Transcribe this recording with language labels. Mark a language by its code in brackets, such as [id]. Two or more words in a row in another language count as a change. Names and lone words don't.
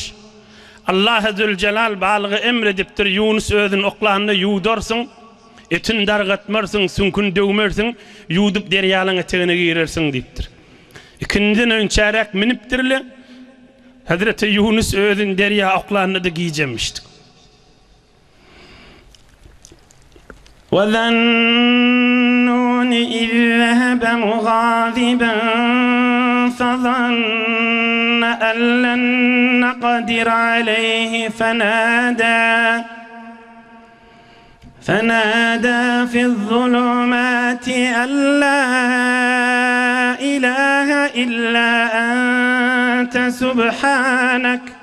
[tk] Allah Azze Celal balygy emredipdir. Yunus özüni oklanyna ýuwdarsyň, etin dargatmarsyň, sünkün döwmersiň, ýuwdup derýalyň etegine girersiň diýipdir. İkinden önçärek minipdirler. Hazreti Yunus özüni derýa oklanyna da giýjemişdi. [ar] وَذَنُّونِ إِذْ ذَهَبَ مُغَاضِبًا فَظَنَّ أَن لَّن نَّقْدِرَ عَلَيْهِ فَنَادَى فِي الظُّلُمَاتِ أَن لَّا إِلَٰهَ إِلَّا أَنتَ سُبْحَانَكَ